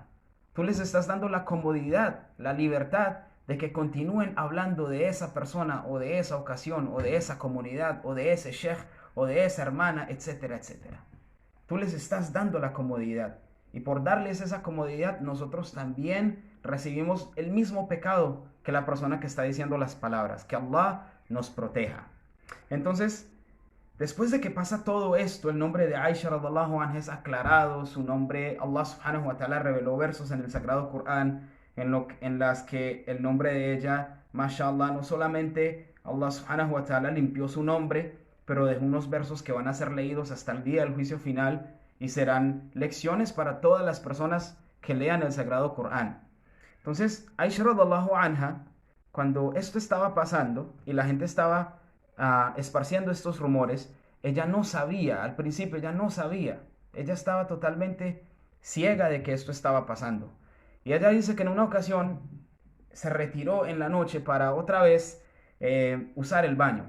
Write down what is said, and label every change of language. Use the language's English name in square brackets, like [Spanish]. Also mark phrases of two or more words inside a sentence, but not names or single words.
[Spanish] Tú les estás dando la comodidad, la libertad de que continúen hablando de esa persona o de esa ocasión o de esa comunidad o de ese sheikh o de esa hermana, etcétera, etcétera. Tú les estás dando la comodidad. Y por darles esa comodidad, nosotros también recibimos el mismo pecado que la persona que está diciendo las palabras. Que Allah nos proteja. Entonces, después de que pasa todo esto, el nombre de Aisha [Arabic] رضي الله عنها [Spanish] es aclarado. Su nombre, [Arabic] الله سبحانه وتعالى [Spanish] reveló versos en el Sagrado Corán en las que el nombre de ella, mashallah, no solamente [Arabic] الله سبحانه وتعالى [Spanish] limpió su nombre, pero dejó unos versos que van a ser leídos hasta el día del juicio final y serán lecciones para todas las personas que lean el Sagrado Corán. Entonces, [Arabic] عائشة رضي الله عنها, [Spanish] cuando esto estaba pasando y la gente estaba esparciendo estos rumores, ella no sabía, al principio ella no sabía, ella estaba totalmente ciega de que esto estaba pasando. Y ella dice que en una ocasión se retiró en la noche para otra vez usar el baño.